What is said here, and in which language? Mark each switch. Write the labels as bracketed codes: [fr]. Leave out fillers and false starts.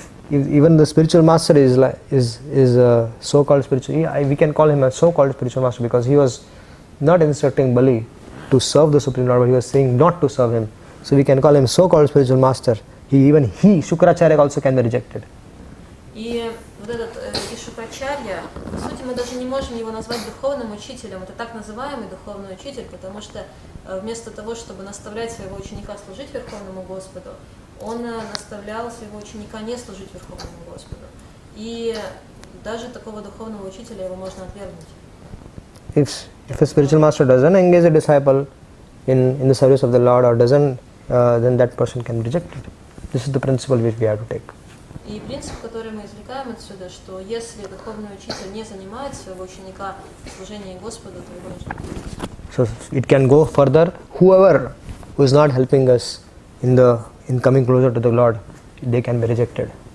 [en] Even the spiritual master is a so-called spiritual. We can call him a so-called spiritual master because he was not instructing Bali to serve the Supreme Lord, but he was saying not to serve him. So we can call him so-called spiritual master. Even Shukracharya also can be rejected. [ru] И вот этот Шукрачарья, по сути, мы даже не можем его назвать духовным учителем. Это так называемый духовный учитель, потому что вместо того, чтобы наставлять своего ученика служить Верховному Господу, он наставлял своего ученика не служить Верховному Господу. И даже такого духовного учителя его можно отвергнуть. [en] If a spiritual master doesn't engage a disciple in the service of the Lord, or doesn't, then that person can be rejected. This is the principle which we have to take. [ru] И принцип, который мы извлекаем отсюда, что если духовный учитель не занимает своего ученика в служении Господу, то его нужно отвергнуть. [en] So it can go further. Whoever who is not helping us in coming closer to the Lord, they can be rejected.